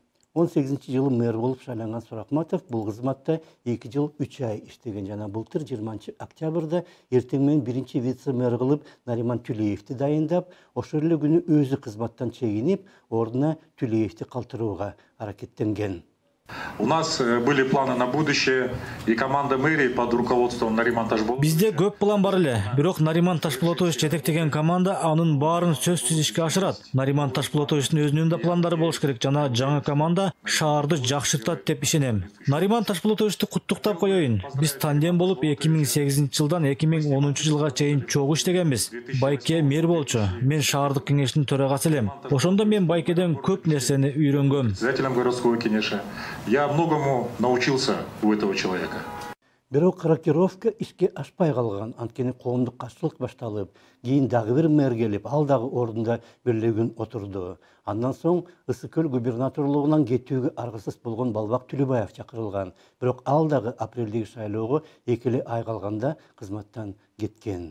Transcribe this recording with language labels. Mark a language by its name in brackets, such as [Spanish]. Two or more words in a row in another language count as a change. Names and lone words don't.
[Kyrgyz] 18-жылы мэр болуп шайланган Суракматов бул кызматта 2 жыл 3 ай иштеген жана былтыр 20 октябрда эртең менен биринчи вице-мэр кылып Нариман Тюлеевди дайындап, ошол эле күнү өзү кызматтан чегинип, ордуна Тюлеевди калтырууга аракеттенген. [Russian] У нас были планы на будущее, и команда мэрии под руководством Нариман Ташболотович. [Kyrgyz] Бизде көп план бар эле, бирок Нариман Ташболотович жетектеген команда анын баарын сөзсүз ишке ашырат. Нариман Ташболотовичтин өзүнүн да пландары болуш керек жана жаңы команда шаарды жакшыртат деп ишенем. Нариман Ташболотовичти куттуктап коеюн. Биз тандем болуп 2008-жылдан 2010-жылга чейин чогуу иштегенбиз. Байке мэр болчу, мен шаардык кеңештин төрагасы элем. Ошондо мен Байкеден көп нерсени үйрөнгөм. [Russian] Председателем городского кеңеши. Я многому научился у этого человека. [Kyrgyz] Бирок рокировка ишке ашпай калган, анткени коомдук каршылык башталып, кийин дагы бир мэр келип, ал дагы ордунда бир күн отурду. Андан соң Ысык-Көл губернаторлугунан кетүүгө аргысыз болгон Балбак Түлөбаев чакырылган. Бирок ал дагы апрелдеги шайлоого 2 ай калганда кызматтан кеткен.